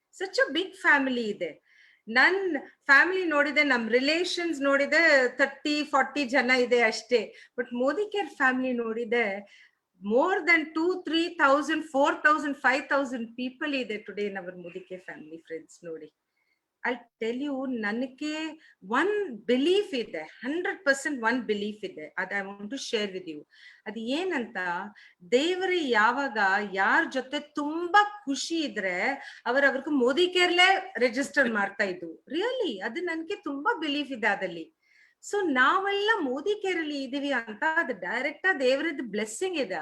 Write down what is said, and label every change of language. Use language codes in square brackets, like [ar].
[en] such a big family [kn] ಇದೆ. ನನ್ family ನೋಡಿದೆ, ನಮ್ ರಿಲೇಷನ್ಸ್ ನೋಡಿದೆ 30-40 ಜನ ಇದೆ ಅಷ್ಟೇ. ಬಟ್ ಮೋದಿ ಕೇರ್ ಫ್ಯಾಮಿಲಿ ನೋಡಿದೆ [en] more than 2,000-3,000 4,000 5,000 people [kn] ಇದೆ [en] Today in our Modi care family. [kn] Friends ನೋಡಿ, [en] I'll tell you, [kn] ನನಗೆ one belief ಇದೆ, 100% one belief ಇದೆ. ಅದು [en] I want to share with you. [kn] ಅದು ಏನಂತ, ದೇವರು ಯಾವಾಗ ಯಾರ ಜೊತೆ ತುಂಬಾ ಖುಷಿ ಇದ್ರೆ ಅವ್ರಿಗೆ ಮೋದಿ ಕೇರ್ಲೆ ರಿಜಿಸ್ಟರ್ ಮಾಡ್ತಾ ಇದ್ದು. ರಿಯಲಿ ಅದು ನನಗೆ ತುಂಬಾ ಬಿಲೀಫ್ ಇದೆ ಅದಲ್ಲಿ. ಸೊ ನಾವೆಲ್ಲ ಮೋದಿ ಕೇರ್ ಅಲ್ಲಿ ಇದೀವಿ ಅಂತ ಅದು ಡೈರೆಕ್ಟ್ ದೇವರದ್ದು ಬ್ಲೆಸ್ಸಿಂಗ್ ಇದೆ.